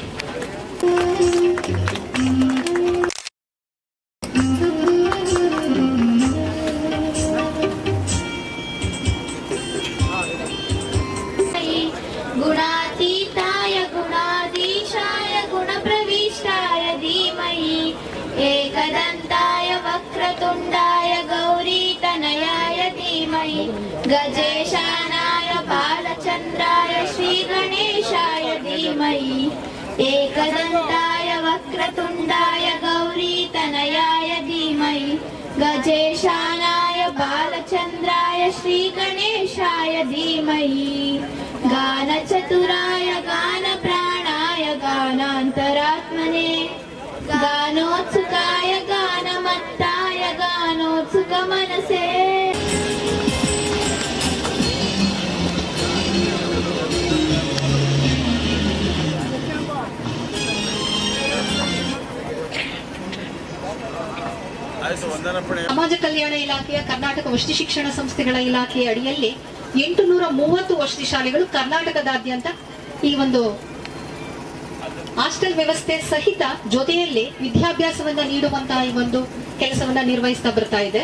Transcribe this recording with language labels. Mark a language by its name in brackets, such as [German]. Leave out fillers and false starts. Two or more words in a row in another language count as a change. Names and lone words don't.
[Sanskrit] ಗುಣಾತೀತಾಯ ಗುಣಾಧೀಶಾಯ ಗುಣಪ್ರವಿಷ್ಟಾಯ ಧೀಮಹಿ ಏಕದಂತಾಯ ವಕ್ರತುಂಡಾಯ ಗೌರೀತನಯಾಯ ಧೀಮಹಿ ಗಜೇಶಾನಾಯ ಬಾಲಚಂದ್ರಾಯ ಶ್ರೀ ಗಣೇಶಾಯ ಧೀಮಹಿ ಏಕದಂತಾಯ वक्रतुण्डाय गौरीतनयाय धीमहि गजेशानाय बालचन्द्राय श्रीगणेशाय धीमहि गानचतुराय गानप्राणाय गानान्तरात्मने गानोत्सुकाय गानमत्ताय गानोत्सुकमनसे [Kannada] ಸಮಾಜ ಕಲ್ಯಾಣ ಇಲಾಖೆಯ ಕರ್ನಾಟಕ ವಸತಿ ಶಿಕ್ಷಣ ಸಂಸ್ಥೆಗಳ ಇಲಾಖೆಯ ಅಡಿಯಲ್ಲಿ 830 ವಸತಿ ಶಾಲೆಗಳು ಕರ್ನಾಟಕದಾದ್ಯಂತ ಈ ಒಂದು ಹಾಸ್ಟೆಲ್ ವ್ಯವಸ್ಥೆ ಸಹಿತ ಜೊತೆಯಲ್ಲಿ ವಿದ್ಯಾಭ್ಯಾಸವನ್ನ ನೀಡುವಂತಹ ಈ ಒಂದು ಕೆಲಸವನ್ನ ನಿರ್ವಹಿಸ್ತಾ ಬರ್ತಾ ಇದೆ.